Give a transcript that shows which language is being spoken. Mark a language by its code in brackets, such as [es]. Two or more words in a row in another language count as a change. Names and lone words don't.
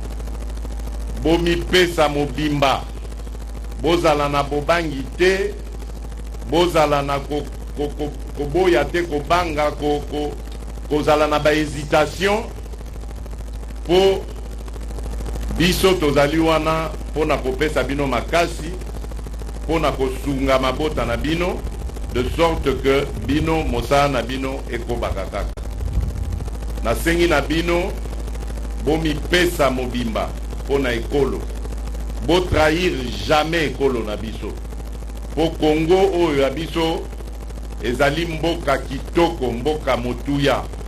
[ln] bomipesa mobimba, bozala na bobangi te, bozala na koboya te, kobanga, kozala na bahésitation, po biso tozali wana pona kopesa bino makasi, pona kosunga mabota na bino, [fr] de sorte que [ln] bino mosala na bino ekobaka kaka. Nasengi na bino bomipesa mobimba pona ekolo, bo [fr] trahir jamais [ln] ekolo na biso. Po Congo oyo ya biso ezali mboka kitoko, mboka motuya.